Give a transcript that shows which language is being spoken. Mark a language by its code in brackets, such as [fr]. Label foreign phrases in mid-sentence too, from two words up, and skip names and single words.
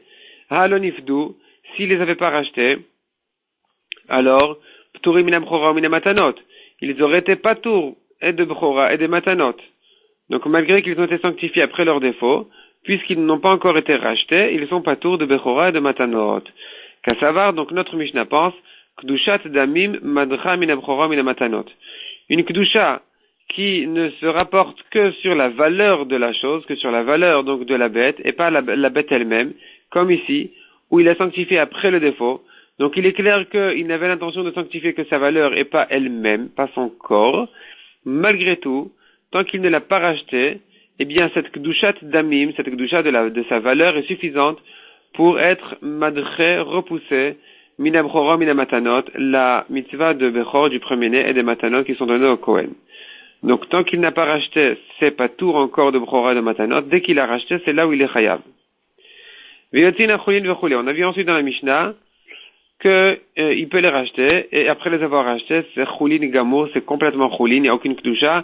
[fr] Halonifdu, s'il les avait pas rachetés, alors, [he] פטורים מינה בכורה מינה מתנות, [fr] ils auraient été pas tours et de Bchora et de Matanot. Donc malgré qu'ils ont été sanctifiés après leur défaut, puisqu'ils n'ont pas encore été rachetés, ils sont pas tours de Bechora et de Matanot. Kassavar, donc notre Mishnah pense, [he] קדושת דמים מדחה מינה בכורה מינה מתנות. [fr] Une Kdusha qui ne se rapporte que sur la valeur de la chose, que sur la valeur donc de la bête, et pas la bête elle-même, comme ici, où il a sanctifié après le défaut. Donc il est clair qu'il n'avait l'intention de sanctifier que sa valeur et pas elle-même, pas son corps. Malgré tout, tant qu'il ne l'a pas racheté, eh bien cette kdushat damim, cette kdusha de sa valeur est suffisante pour être madché, repoussé, [he] מינה בכורה, מינה מתנות, [fr] la mitzvah de bechor du premier-né et des matanot qui sont donnés au Kohen. Donc tant qu'il n'a pas racheté, c'est pas tour encore de bchora et de matanot. Dès qu'il a racheté, c'est là où il est chayav. On a vu ensuite dans la Mishnah que il peut les racheter, et après les avoir rachetés, c'est [he] חולין גמור, [fr] c'est complètement choulin, il n'y a aucune kdusha.